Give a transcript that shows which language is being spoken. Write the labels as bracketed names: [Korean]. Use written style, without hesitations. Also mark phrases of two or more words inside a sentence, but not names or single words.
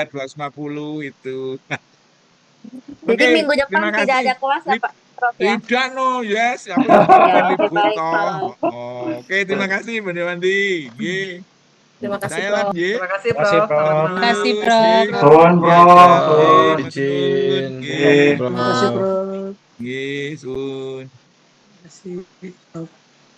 [Indonesian] bayar 250 itu. Jadi Oke, minggu depan terima tidak kasih. ada kelas ya, Pak Prof ya? Tidak [English] no, yes, [Indonesian] aku juga Ya, pengen oke libur baik, toh. Pak. Oke, terima kasih Bu Dewanti. Ye, Terima kasih, saya Prof. [Javanese] lan ye. [Indonesian] Terima kasih, Terima kasih, Prof. Selamat Prof. Terima kasih, malam. Ye. Prof. [Javanese] Suwun, [Indonesian] Ya, Prof. ye, [Javanese] Suwun. matur. [Indonesian] Izin, Ye, Terima kasih, Prof. Prof. [Javanese] ye, sun. [Indonesian] Terima kasih, Prof.